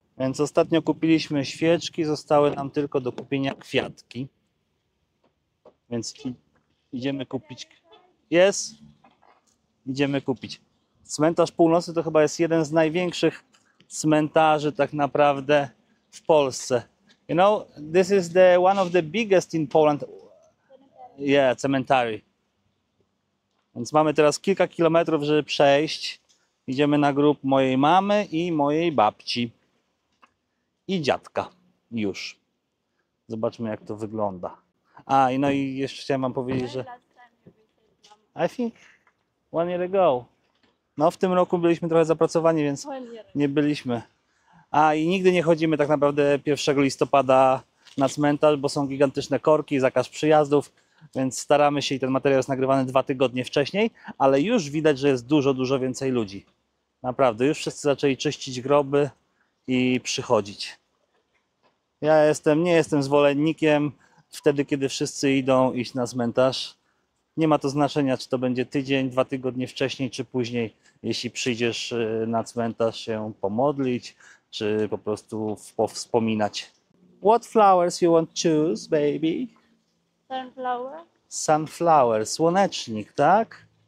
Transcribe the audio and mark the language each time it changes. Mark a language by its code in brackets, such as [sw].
[pl] Więc ostatnio kupiliśmy świeczki, zostały nam tylko do kupienia kwiatki. Więc idziemy kupić. Jest? Idziemy kupić. Cmentarz Północny to chyba jest jeden z największych cmentarzy tak naprawdę w Polsce. [en] You know, this is one of the biggest in Poland. Yeah, cemetery. [pl] Więc mamy teraz kilka kilometrów, żeby przejść. Idziemy na grób mojej mamy i mojej babci. I dziadka. Już. Zobaczmy, jak to wygląda. No i jeszcze chciałem wam powiedzieć, że [en] I think 1 year ago. [pl] No w tym roku byliśmy trochę zapracowani, więc nie byliśmy. I nigdy nie chodzimy tak naprawdę 1 listopada na cmentarz, bo są gigantyczne korki, zakaz przyjazdów, więc staramy się i ten materiał jest nagrywany 2 tygodnie wcześniej, ale już widać, że jest dużo więcej ludzi. Naprawdę, już wszyscy zaczęli czyścić groby i przychodzić. Ja nie jestem zwolennikiem wtedy, kiedy wszyscy iść na cmentarz. Nie ma to znaczenia, czy to będzie tydzień, 2 tygodnie wcześniej, czy później, jeśli przyjdziesz na cmentarz się pomodlić, czy po prostu powspominać. [en] What flowers you want to choose, baby? Sunflower. Sunflower, [pl] słonecznik, tak?